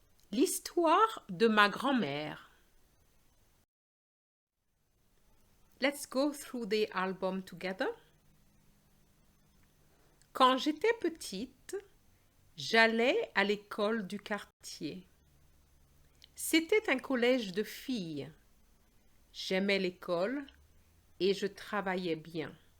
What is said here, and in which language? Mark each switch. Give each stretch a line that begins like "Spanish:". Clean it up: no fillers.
French: L'histoire de ma grand-mère.
English: Let's go through the album together.
French: Quand j'étais petite, j'allais à l'école du quartier. C'était un collège de filles. J'aimais l'école et je travaillais bien.